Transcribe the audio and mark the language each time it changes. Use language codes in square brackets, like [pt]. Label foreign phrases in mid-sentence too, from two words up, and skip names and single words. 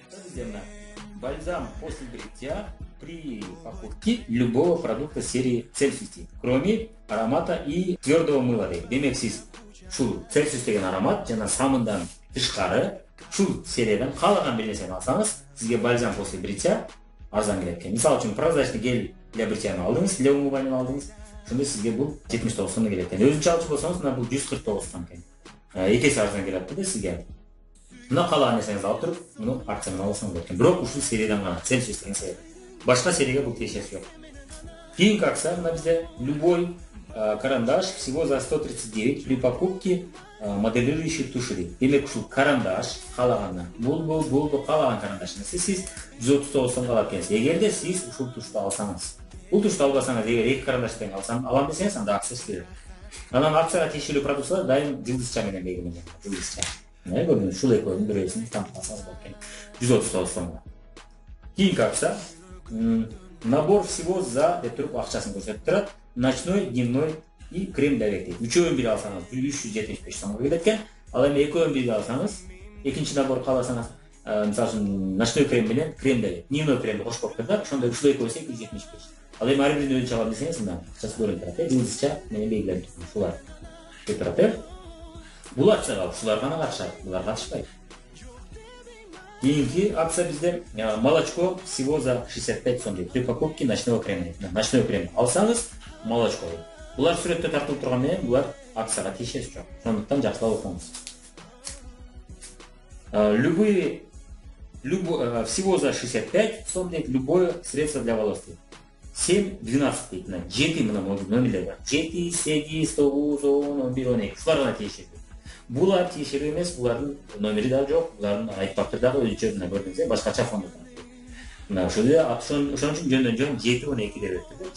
[ky] сізде мына [ru] бальзам после бритья при покупке любого продукта серии Celsius, кроме аромата и твердого мыла дейді. [ky] Демек сіз шул Celsius деген аромат жана самындан тышкары шул сериядан каалаган бир нерсени алсаңыз, сизге [ru] бальзам после бритья [ky] арзан келет экен. Мисалы үчүн [ru] прозрачный гель для бритьяны [ky] алдыңыз, [ru] для умывания [ky] алдыңыз, ошондо сизге бул 79 сомдо келет экен. Өзүнчө алчу болсоңуз мына бул 149 сом экен. Эки эсе арзан келет да сизге. Мына каалаган нерсеңизди алып туруп, муну акциядан алсаңыз болот экен. Бирок ушул сериядан гана, Celsius деген серия. Башка серияга бул тиешеси жок. Кийинки акция мына бизде [ru] любой карандаш всего за 139 при покупке моделирующей туши дейт. [ky] Демек ушул карандаш каалагандан бул каалаган карандашыңыз сиз 139 сомго алып келесиз. Эгерде сиз ушул тушту алсаңыз, бул тушту албасаңыз, эгер эки карандаш тең алам десеңиз, анда акция берет. Анан акцияга тиешелүү продукциялар дайым жылдызча менен белгиленген. Жылдызча. Көрдүңүз, ушул экөөнүн бирөөсүн тантасаңыз болот экен. 139 сомго. Кийинки акция [ru] набор всего за [ky] деп туруп акчасын көрсөтүп турат. [ru] Ночной, дневной и крем для век дейт. [ky] Үчөөнүн бири алсаңыз 375 сомго келет экен. Ал эми экөөнүн бири алсаңыз, экинчи набор кааласаңыз, мисалы үчүн [ru] ночной крем [ky] менен [ru] крем для век, [ky] дневной кремди кошуп коюп турат, ошондо ушул экөөсү 275. Ал эми ар биринин өзүнчө алам десеңиз, мына акчасы көрүнүп турат, жылдызча менен белгиленип турат. Ушулар деп турат. Бул акцияга ушулар гана катышат, булар катышпайт. Кийинки акция бизде [ru] молочко всего за [ky] 65 сом дейт. [ru] При покупке ночного крема. Ночной крем [ky] алсаңыз, молочко. Булар сүрөттө тартылып турган менен булар акцияга тиешеси жок. Ошондуктан жакшылап окуңуз. [ru] Всего за 65 сом дейт. Любое средство для волос дейт. [ky] 7-12 дейт. 7 мына номерлер бар. 7, 8, 9, 10, 11, 12. Ушулар гана тиешелүү. Булар тиешелүү эмес, булардын номери да жок, булардын айтпактыр дагы өзүнчө мына көрдүңүз, башкача фондо. Мына ошон үчүн жөндөн-жөн 7-12 деп өттү.